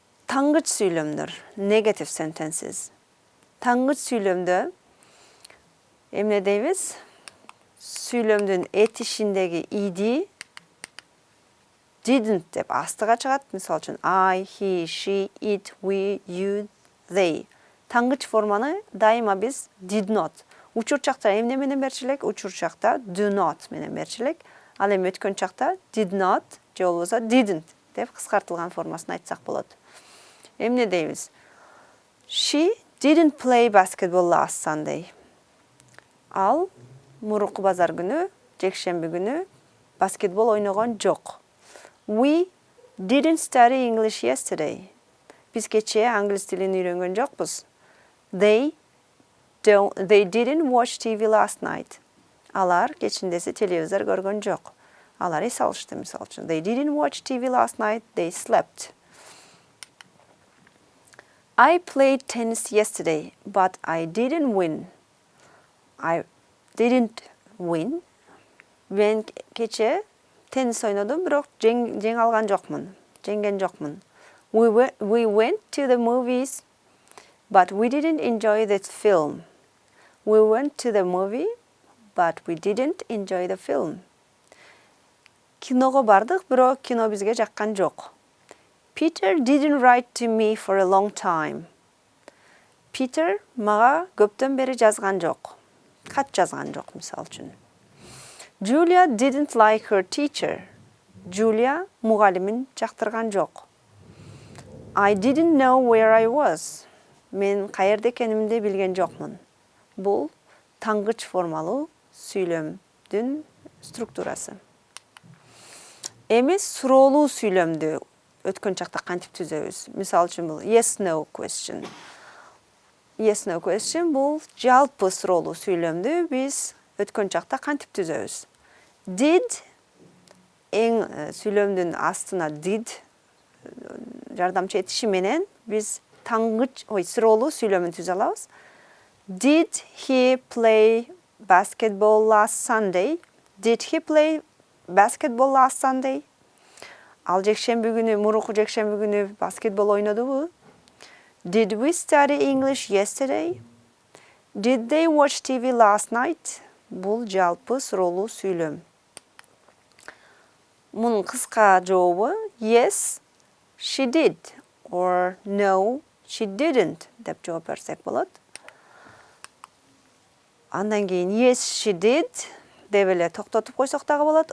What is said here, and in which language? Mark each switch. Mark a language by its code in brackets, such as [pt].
[ky] Таңгыч сүйлөмдөр, [en] negative sentences. [ky] Таңгыч сүйлөмдө эмне дейбиз? Сүйлөмдүн этишиндеги иди didn't деп астыга чыгат. Мисалы үчүн [en] I, he, she, it, we, you, they. [ky] Таңгыч форманы дайыма биз [en] did not. [ky] Учур чакта эмне менен берчилек? Учур чакта [en] do not [ky] менен берчилек. Ал эми өткөн чакта [en] did not [ky] же болбосо didn't деп кыскартылган формасын айтсак болот. Эмне дейбиз? [en] She didn't play basketball last Sunday. [ky] Ал мурунку базар күнү, жекшемби күнү баскетбол ойногон жок. [en] We didn't study English yesterday. [ky] Биз кечээ англис тилин үйрөнгөн жокпуз. [en] They didn't watch TV last night. [ky] Алар кечиндеси телевизор көргөн жок. Алар эс алышты, мисалы үчүн. [en] They didn't watch TV last night, they slept. I played tennis yesterday, but I didn't win. I didn't win. [ky] Мен кече теннис ойнодум, бирок жеңе алган жокмун. Жеңген жокмун. [en] We went to the movies, but we didn't enjoy the film. We went to the movie, but we didn't enjoy the film. [ky] Киного бардык, бирок кино бизге жаккан жок. [en] Peter didn't write to me for a long time. [ky] Peter мага көптөн бери жазган жок. Кат жазган жок, мисалы үчүн. [en] Julia didn't like her teacher. [ky] Julia мугалимин жактырган жок. [en] I didn't know where I was. [ky] Мен каерде экенимди билген жокмун. Бул таңгыч формалуу сүйлөмдүн структурасы. Эми суроолуу сүйлөмдү өткөн чакта кантип түзөбүз? Мисалы үчүн бул [en] yes no question. [ky] Yes no question бул жалпы суроолуу сүйлөмдү биз өткөн чакта кантип түзөбүз? Did сүйлөмдүн астына did жардамчы этиши менен биз таңгыч суроолуу сүйлөмүн түзө алабыз. [en] Did he play basketball last Sunday? Did he play basketball last Sunday? [ky] Ал жекшемби күнү, мурунку жекшемби күнү баскетбол ойнодубу? [en] Did we study English yesterday? Did they watch TV last night? [ky] Бул жалпы суроолуу сүйлөм. Мунун кыска жообу [en] yes, she did or no, she didn't [ky] деп жооп берсек болот. Андан кийин [en] yes, she did [ky] деп эле токтотуп койсок дагы болот.